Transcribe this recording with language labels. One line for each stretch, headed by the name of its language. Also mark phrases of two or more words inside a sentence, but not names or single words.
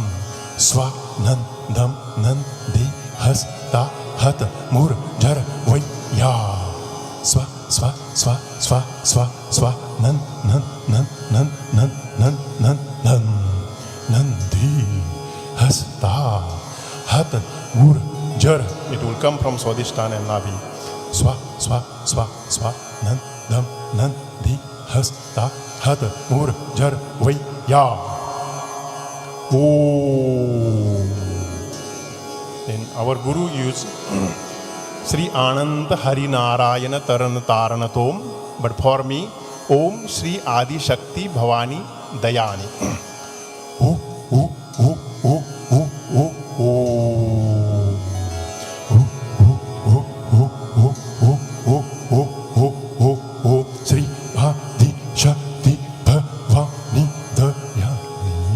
English: Swa, nan, dam, nan, di, has, ta, hat, mur, jar, vai, ya. Swa, swa, swa, swa, swa, swa, nan, nan, nan, nan, nan, nan, nan, nan. Nan, di, has, ta, hat, mur, jar. It will come from Swadhisthana and Nabi. Swa, swa, swa, swa, nan, dam, nan, di, has, ta, hat, mur, jar, vai, ya. Oh. Then our Guru used
Sanskrit: श्री आनन्द हरि नारायण तारण तारण तोम्,
English: but for me,
Sanskrit: ॐ श्री आदि शक्ति भवानी दयानी. Oh, oh, oh, oh, oh, oh, oh. श्री आदि शक्ति भवानी दयानी.